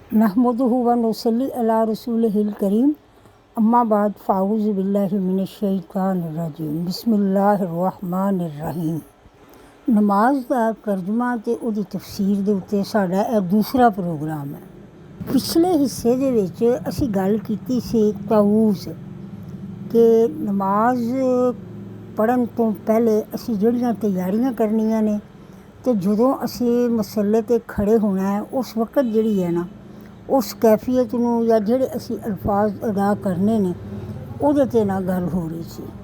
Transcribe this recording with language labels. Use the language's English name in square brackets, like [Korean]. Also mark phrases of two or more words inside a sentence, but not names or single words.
[Arabic] نحمده ونصلي على رسوله الكريم أما بعد فأعوذ بالله من الشيطان الرجيم بسم الله الرحمن الرحيم. [Punjabi] نماز کا ترجمہ تے اوہدی تفسیر دے اتے ساڈا یہ دوسرا پروگرام ہے. پچھلے حصے دے وچ اسیں گل کیتی سی تاؤس کہ نماز پڑھن تو پہلے اسیں جہڑیاں تیاریاں کرنیاں نے تے جدوں اسیں مصلے تے کھڑے ہونا ہے اس وقت جہڑی ہے نا اس کیفیت نوں یا جہڑے اسیں الفاظ ادا کرنے نے اوہدے تے نا گل ہو رہی سی.